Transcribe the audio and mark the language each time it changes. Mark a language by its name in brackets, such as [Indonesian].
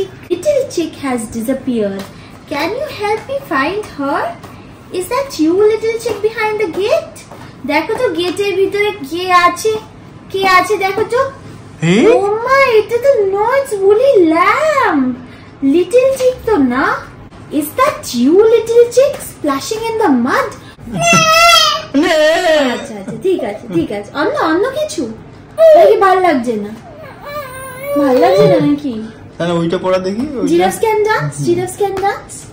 [English] Little Chick has disappeared. Can you help me find her? Is that you, Little Chick, behind the gate? [Bangla] দেখো তো গেটের ভিতরে কে আছে দেখো তো। ও মা, এটা তো নটস [English] woolly lamb, [Bangla] লিটল চিক তো না। [English] Is that you, Little Chick, splashing in the mud? [Bangla] আচ্ছা ঠিক আছে, অন্য কিছু নাকি? ভাল লাগছে না নাকি? তাহলে ওইটা পড়া দেখি। [English] Giraffes can dance.